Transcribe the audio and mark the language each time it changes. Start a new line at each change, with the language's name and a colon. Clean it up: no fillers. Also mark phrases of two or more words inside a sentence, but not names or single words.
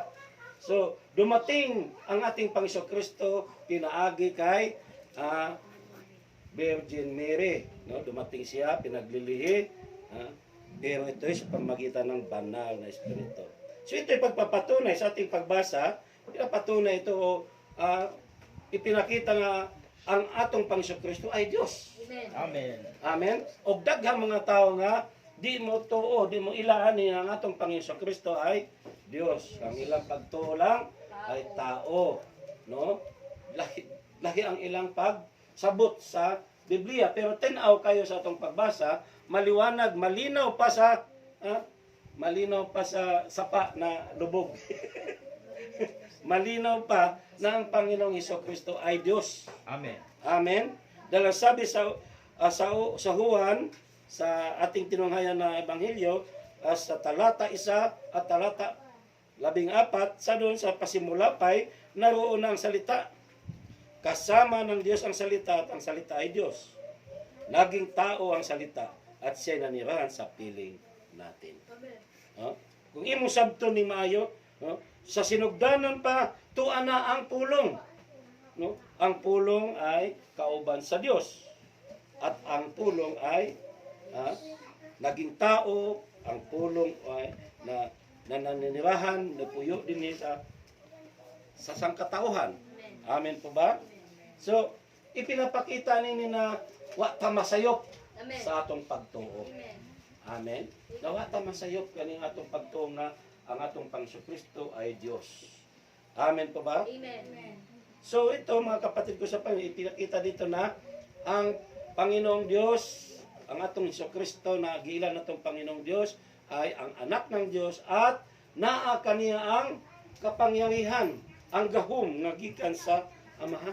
Filipino: So, dumating ang ating Panginoon Kristo
Cebuano: pinaagi kay
Filipino: Virgin Mary, no? Dumating siya, pinaglilihi, pero ito ay sa pamagitan ng banal na espiritu. So ito ay pagpapatunay sa ating pagbasa, pinapatunay ito, ipinakita nga ang atong Panginoon Kristo ay Diyos. Amen. Amen.
Cebuano: Og daghang mga tao nga di mo tuo, di mo ilaan ang atong Panginoon Kristo ay Diyos. Ang ilang pagtuo lang ay tao, no? Lahi ang ilang pagsabot sa Biblia, pero tinaw kayo sa atong pagbasa,
Filipino: maliwanag, malinaw pa sa malinaw pa sa sapa na lubog. Malinaw pa na ang Panginoong Hesukristo ay Diyos. Amen. Amen. Dahil sabi sa Juan, sa ating tinunghayan na Ebanghelyo, sa talata 1 at talata 14, sa doon sa pasimula pa'y naroon na ang salita. Kasama ng Diyos ang salita at ang salita ay Diyos. Naging tao ang salita at siya'y nanirahan sa piling natin.
Cebuano: Kung imong sabto ni maayo, sa sinugdanan pa, tuan na ang pulong. Ang pulong ay kauban sa Diyos.
Filipino: At ang pulong ay naging tao, ang pulong ay nananirahan, napuyo din sa sangkatauhan. Amen po ba?
Cebuano: So, ipinapakita nini na wa ta masayop sa atong pagtuo. Amen. Na wa ta masayop kaning atong pagtuo nga ang atong Panginoon ay Diyos.
Filipino: Amen po ba? Amen. So ito mga kapatid ko sa Panginoon, ipinakita dito na ang Panginoong Diyos, ang atong Jesucristo na giilan natong Panginoong Diyos ay ang anak ng Diyos at
Cebuano: naa kaniya ang kapangyarihan, ang gahom nga gikan sa Amahan.